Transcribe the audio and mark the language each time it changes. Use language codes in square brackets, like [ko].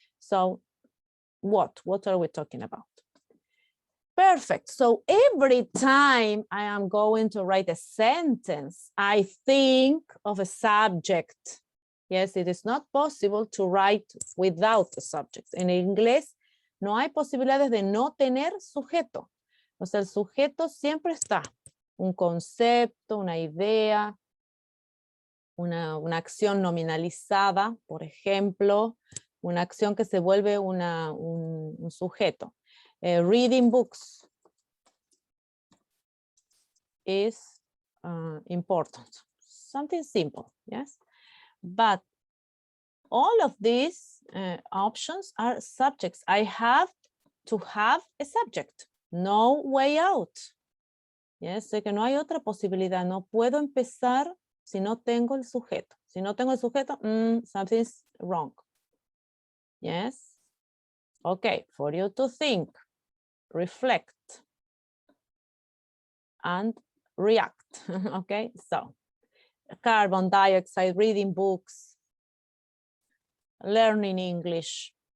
[en] So what? What are we talking about? Perfect. So every time I am going to write a sentence, I think of a subject. Yes, it is not possible to write without a subject. [es] En inglés no hay posibilidades de no tener sujeto. O sea, el sujeto siempre está. Un concepto, una idea, una acción nominalizada, por ejemplo, una acción que se vuelve un sujeto. [en] Reading books is important. Something simple, yes? But all of these options are subjects. I have to have a subject. No way out. [es] Yes, sé que no hay otra posibilidad. No puedo empezar si no tengo el sujeto. Si no tengo el sujeto, [en] something's wrong. Yes. Okay, for you to think, reflect, and react. Okay, so carbon dioxide, reading books, learning English.